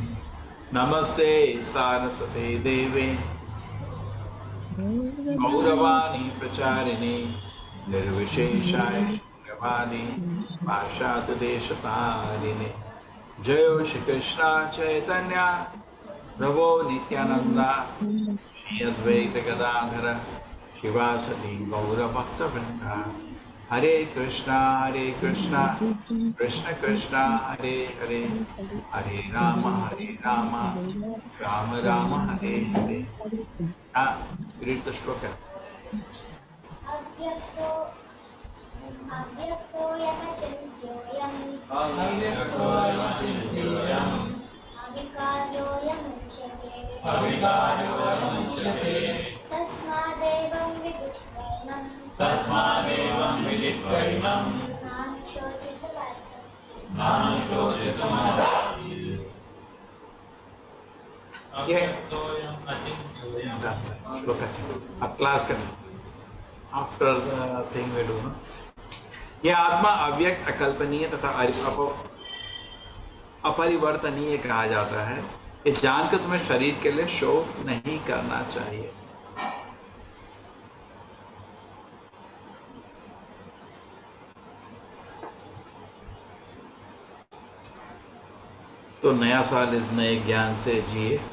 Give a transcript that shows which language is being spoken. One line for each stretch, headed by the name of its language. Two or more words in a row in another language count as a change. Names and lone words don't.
Sanskrit: नमस्ते सारस्वते देवे गौरवाणी प्रचारिणे निर्विशेषाय शून्यवादी पाश्चात्यदेशतारिणे। जयो श्री कृष्ण चैतन्य प्रभो नित्यानंदा श्री अद्वैत गदाधर शिवासति गौरभक्तवृंदा। हरे कृष्णा कृष्ण कृष्ण हरे हरे, हरे राम राम राम हरे हरे।
English: Read the shloka.
Sanskrit: अव्यक्तोऽयमचिन्त्योऽयम् अविकार्योऽयमुच्यते तस्मादेवं विदित्वैनं नानुशोचितुमर्हसि।
Hindi: श्लोक अब क्लास करें
English: after the thing we do.
Hindi: यह आत्मा अव्यक्त अकल्पनीय तथा अपरिवर्तनीय कहा जाता है। ये जानकर तुम्हें शरीर के लिए शोक नहीं करना चाहिए। तो नया साल इस नए ज्ञान से जिए।